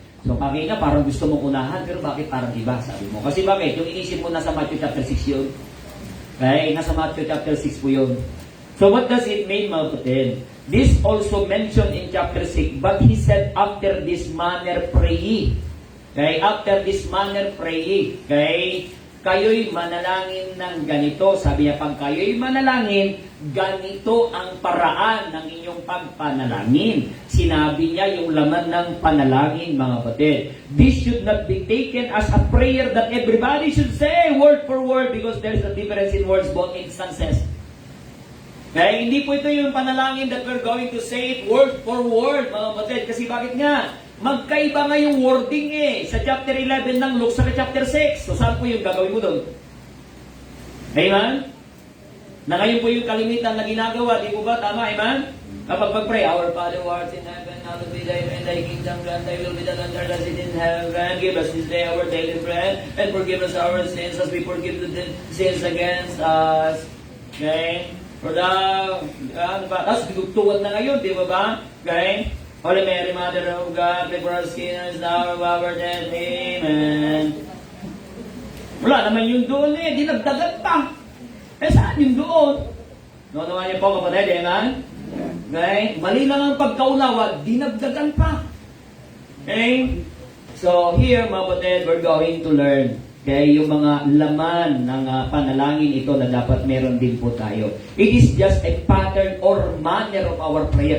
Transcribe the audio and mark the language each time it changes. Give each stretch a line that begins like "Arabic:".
Filipino: So kanina, parang gusto mong unahan, pero bakit parang iba, sabi mo? Kasi bakit? Yung inisip mo nasa Matthew chapter 6 yun. Okay, nasa Matthew chapter 6 po yun.
English: So what does it mean,
Filipino: mga kapatid?
English: This also mentioned in chapter 6, but he said, after this manner pray ye. Okay, after this manner pray ye.
Filipino: Okay, kayo'y manalangin ng ganito. Sabi niya, pag kayo'y manalangin, ganito ang paraan ng inyong pagpanalangin. Sinabi niya yung laman ng panalangin, mga kapatid.
English: This should not be taken as a prayer that everybody should say word for word, because there is a difference in words both instances.
Filipino: Kaya hindi po ito yung panalangin
English: that we're going to say it word for word,
Filipino: mga kapatid. Kasi bakit nga? Magkaiba nga yung wording sa chapter 11 ng Luke sa chapter 6. So saan po yung gagawin mo doon? Amen? Na ngayon po yung kalimitan na ginagawa, di po ba? Tama, amen? Kapag pag-pray,
English: Our Father who art in heaven, hallowed be thy name, thy kingdom come, thy will be done on earth as it is in heaven. Give us this day our daily bread, and forgive us our sins as we forgive the sins against us. Okay? For thou,
Filipino: tapos dugtungan na ngayon, di ba ba? Okay? Holy Mary, Mother of God, pray for us sinners, now of our death. Amen. Wala naman yung doon dinagdagan pa. Saan yung doon? No, naman niyo po, kapatid, amen? Okay? Mali lang ang pagkaunawa, dinagdagan pa. Okay?
English: So, here,
Filipino: mga kapatid,
English: we're going to learn.
Filipino: Okay, yung mga laman ng panalangin ito na dapat meron din po tayo.
English: It is just a pattern or manner of our prayer.